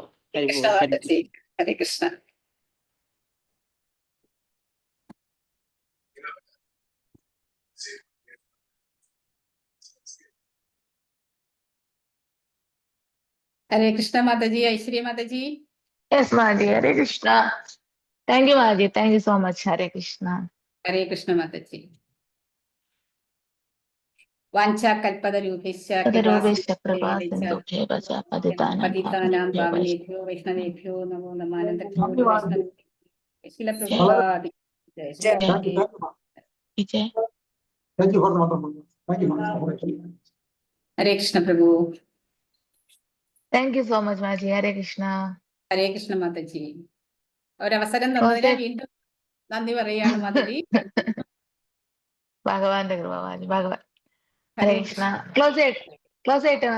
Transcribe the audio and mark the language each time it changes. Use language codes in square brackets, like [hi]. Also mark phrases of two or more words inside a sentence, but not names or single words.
[sa] ഹരേ കൃഷ്ണ. ഹരേ കൃഷ്ണ മാതാജി. ഐശ്വര്യ മാതാജി. [en] യെസ് മാതാജി. [sa] ഹരേ കൃഷ്ണ. [en] thank you മാതാജി. thank you so much. [sa] ഹരേ കൃഷ്ണ. ഹരേ കൃഷ്ണ മാതാജി. വാഞ്ചാകൽപതരൂപേശ്ച പതിതാനാം പാവനേഭ്യോ വൈഷ്ണവേഭ്യോ നമോ നമഃ. ഹരേ കൃഷ്ണ പ്രഭു. [en] thank you so much മാതാജി. [sa] ഹരേ കൃഷ്ണ. ഹരേ കൃഷ്ണ മാതാജി. [ml] ഒരവസരം തന്നതിന് വീണ്ടും നന്ദി പറയുകയാണ് മാതാജി. ഭഗവാന്റെ കൃപ മാതാജി. ഭഗവാൻ. [sa] ഹരേ കൃഷ്ണ. [ml] ക്ലോസ് ചെയ്യട്ടെ മാതാജി.